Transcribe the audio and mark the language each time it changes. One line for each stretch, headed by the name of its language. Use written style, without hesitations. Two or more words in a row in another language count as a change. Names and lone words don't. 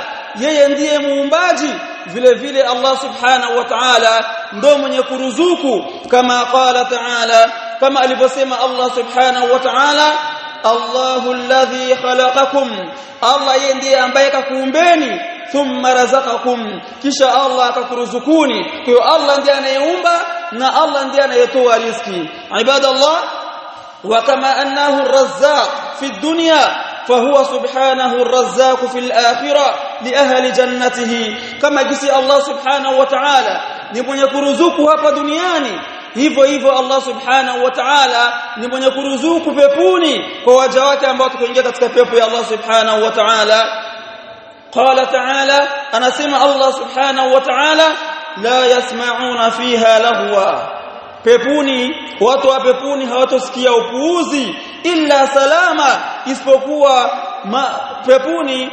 Swahili: yeye ndiye muumbaji vile vile Allah
Arabic: سبحانه وتعالى
Swahili: ndo mwenye kuruzuku kama
Arabic: قال تعالى
Swahili: kama alivyosema Allah
Arabic: سبحانه وتعالى الله الذي خلقكم
Swahili: Allah yeye ndiye ambaye kakuumbeni
Arabic: ثم رزقكم
Swahili: kisha Allah akakuruzukuni kwa hiyo Allah ndiye anayeumba na Allah ndiye anayetoa riziki ibadallah
Arabic: وكما أنه الرزاق في الدنيا فهو سبحانه الرزاق في الآخرة لأهل جنته كما جسي الله سبحانه وتعالى
Swahili: ni mwenye kuruzuku hapa duniani hivyo hivyo Allah
Arabic: سبحانه وتعالى
Swahili: ni mwenye kuruzuku peponi kwa waja wake ambao tukoingia katika pepo ya Allah
Arabic: سبحانه وتعالى قال تعالى
Swahili: anasema Allah
Arabic: سبحانه وتعالى لا يسمعون فيها لغوا
Swahili: peponi watu wa peponi hawatosikia upuuzi
Arabic: إلا سلاما
Swahili: isipokuwa peponi